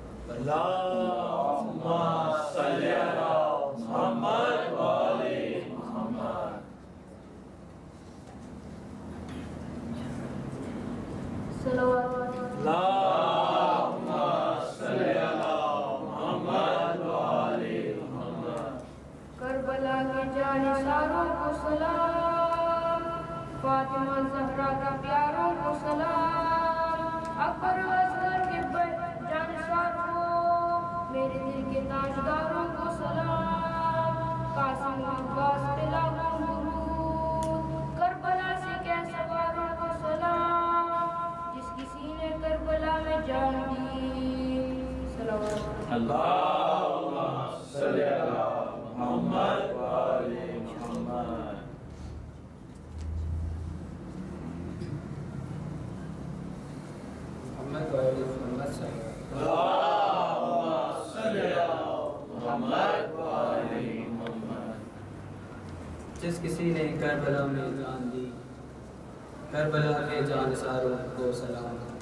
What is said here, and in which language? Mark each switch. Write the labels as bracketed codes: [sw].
[ar] اللهم صل على محمد وعلى محمد. صلوات. اللهم صل على محمد وعلى محمد. [ur] کربلا کے جانثاروں کو سلام، فاطمہ زہرا کے پیاروں کو سلام، اکبر و اصغر کے جانثاروں کو، میرے دل کے تاجداروں کو سلام، قاسم عباس پہ لاکھوں درود، کربلا سے کیسے والوں کو سلام، جس کسی نے کربلا میں جان دی. [ar] صلوات. اللهم صل على محمد وعلى محمد. Muhammad wa ali Muhammad sallallahu. اللهم صل على محمد وعلى محمد. [ur] جس کسی نے کربلا میں جان دی، کربلا کے جانثاروں کو سلام.